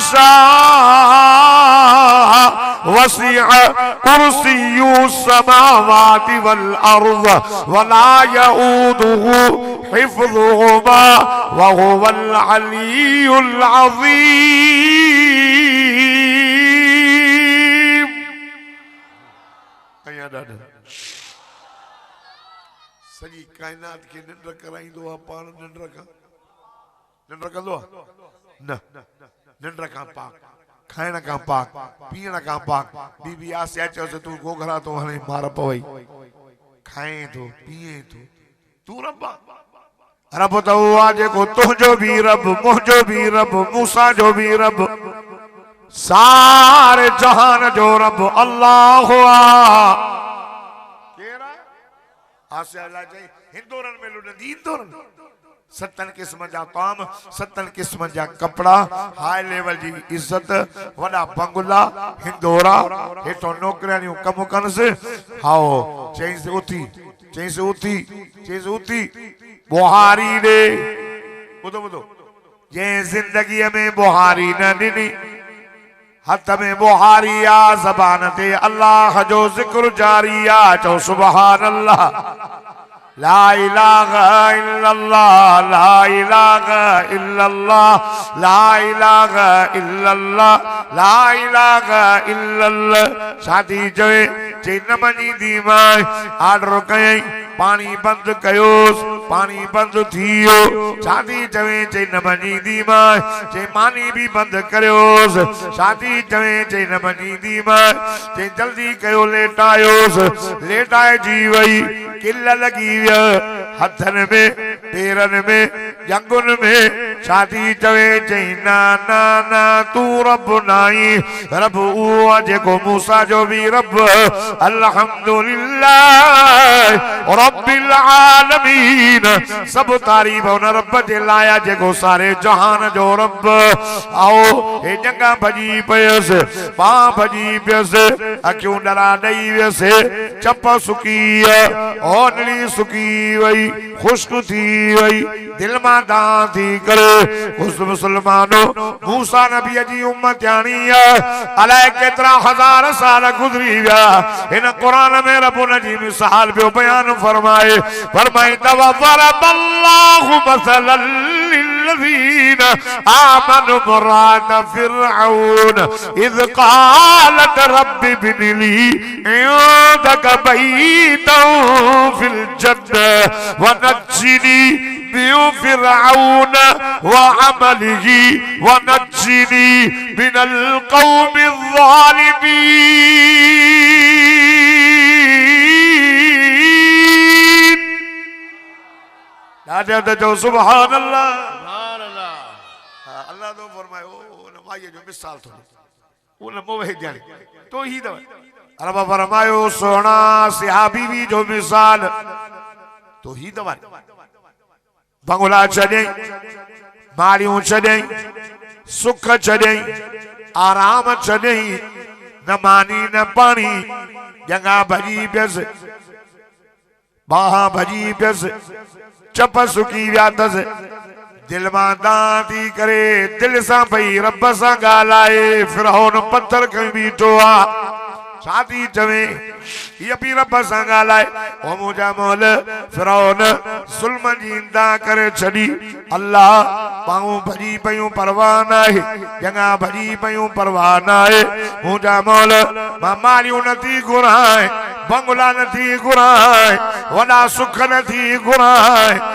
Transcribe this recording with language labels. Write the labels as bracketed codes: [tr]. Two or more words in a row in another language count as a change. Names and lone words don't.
[ar] شاء وسع كرسيه السماوات والأرض ولا يؤوده حفظهما وهو العلي العظيم. [sd] सॼी काइनात खे निंड कराईंदो आहे पाण निंड कंदो आहे न निंड खां पाक खाइण खां पाक पीअण खां पाक बीबी आसिया चयोसि तू गोघरा तो हाणे मार पवई खाए तो पिए तो तू रब रब तो हुआ जेको तुंहिंजो बि रब मुंहिंजो बि रब मूसा जो बि रब सारे जहान जो रब अल्लाह हुआ केरा आसिया ला चई हिंदोरन में लुडंदी हिंदोरन 7 किस्म जा ताम 7 किस्म जा कपड़ा [en] high level [sd] जी इज्जत वडा बंगला हिंदोरा हेठो नौकरियां कम कनस हाओ चईस उथी बुहारी दे बुधो बुधो जे जिंदगी में बुहारी न ॾिनी हथ में बुहारी आ ज़बान ते अल्लाह जो जिक्र जारी आ चो [ar] سبحان الله لا إله إلا الله لا إله إلا الله لا إله إلا الله لا إله إلا الله [sd] शादी जोए जे न मञींदी मां ऑर्डर कयई पानी बंद कयोस पानी बंद थियो शादी चवे जे न मञींदी मां जे मानी भी बंद करियोस शादी चवे जे न मञींदी मां जे जल्दी कयो लेटायोस लेटाए जी वई किल लगी हथन में पेरन में जंगुन में शादी चवे चई ना ना ना तू रब नाई रब उहो जेको मूसा जो भी रब [ar] الحمد لله رب العالمين [sd] सब तारीफ उन रब जे लाया जेको सारे जहान जो रब आओ हे जंगा भजी पयस पा भजी पयस अखियूं डरा ॾेई वियसि चप सुकी ओनली सुकी वई खुश्क थी वई दिल मां दां थी करे उस मुसलमानो मूसा नबी जी उम्मत यानी अलाए केतरा हजार साल गुजरी विया इन कुरान में रब उन जी मिसाल पियो बयान फरमाए [ar] ضرب الله مثلا للذين آمنوا [sd] मुराद फिरऔन [ar] إذ قالت رب ابن لي عندك بيتا في الجنة ونجني من فرعون وعمله ونجني من القوم الظالمين. [sd] जो [ar] سبحان الله [sd] अल्लाह तो फरमाए ओ नमाज़ जो मिसाल थो वो नमो वही जाने तो ही दवा रब फरमायो सोना सहाबी भी जो मिसाल तो ही दवा बंगला छॾई माड़ियूं छॾई सुख छॾई आराम छॾई न मानी न पानी जंगा भजी पियसि बाह भजी पियसि चप सुकी विया अथसि दिल मां दां थी करे दिल सां भई रब सां ॻाल्हाए फिरौन पत्थर खणी बीठो आहे शादी चवे ये भी रब सां ॻाल्हाए ओ मुंहिंजा मोल फिरौन ज़ुल्म जी इंदा करे छॾी अल्लाह पाऊं भॼी पयूं परवाह न आहे जॻह भॼी पयूं परवाह न आहे मुंहिंजा मोल मां मारियूं नथी घुराए बंगला नथी घुराए वॾा सुख नथी घुराए